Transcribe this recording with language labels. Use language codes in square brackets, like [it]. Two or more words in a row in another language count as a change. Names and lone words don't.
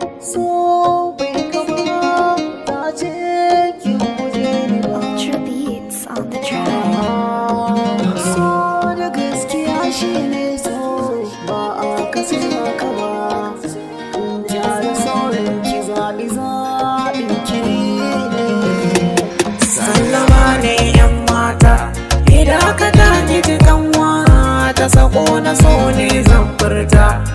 [ha] So bai kamata ce ki guje ni ba. [en] Ultra beats on the track. [ha] So da gaskiya shi ne so, ba a kasin haka ba. In tare sauran ki zaɓi zaɓin ki ne. Sallama ne yan mata, idan ka tashi ji kanwa, ta sako na so ne zan furta.